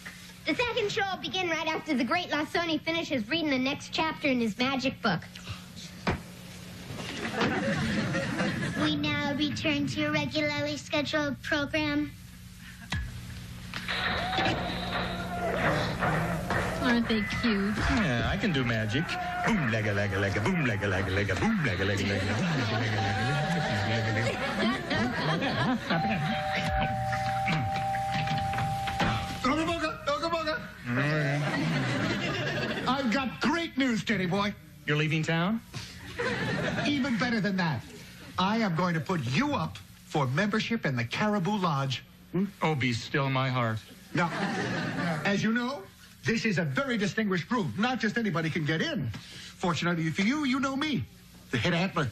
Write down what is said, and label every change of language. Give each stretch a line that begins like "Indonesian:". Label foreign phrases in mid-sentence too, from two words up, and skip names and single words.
English: The second show will begin right after the great Lasoni finishes reading the next chapter in his magic book. We now return to your regularly scheduled program. Aren't they cute? Yeah, I can do magic. Boom, lega, lega, lega, boom, lega, lega, lega, boom, lega, lega, lega, boom, lega, lega, Oooga, Oooga, Oooga. I've got great news, Teddy boy. You're leaving town? Even better than that. I am going to put you up for membership in the Caribou Lodge. Oh, be still my heart. Now, as you know, this is a very distinguished group. Not just anybody can get in. Fortunately for you, you know me, the head antler.